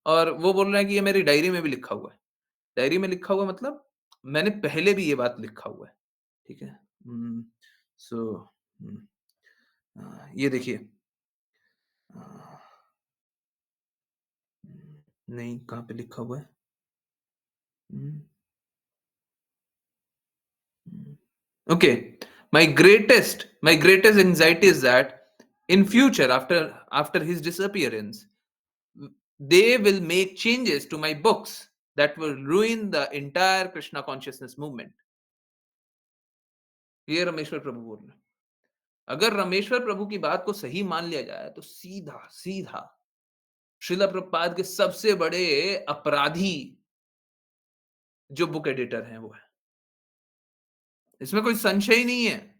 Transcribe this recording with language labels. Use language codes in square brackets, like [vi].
[hi] और वो बोल रहे हैं कि ये मेरी डायरी में भी लिखा हुआ है। डायरी में लिखा हुआ मतलब मैंने पहले भी ये बात लिखा हुआ है, ठीक है? सो हुँ, ये देखिए अ, नहीं कहाँ पे लिखा हुआ है? [en] Hmm, hmm, okay, my greatest anxiety is that in future after his disappearance, they will make changes to my books that will ruin the entire Krishna consciousness movement. [hi] ये रामेश्वर प्रभु बोल रहे हैं। अगर रामेश्वर प्रभु की बात को सही मान लिया जाए तो सीधा सीधा श्रील प्रभुपाद के सबसे बड़े अपराधी जो बुक एडिटर हैं वो है। इसमें कोई संशय ही नहीं है।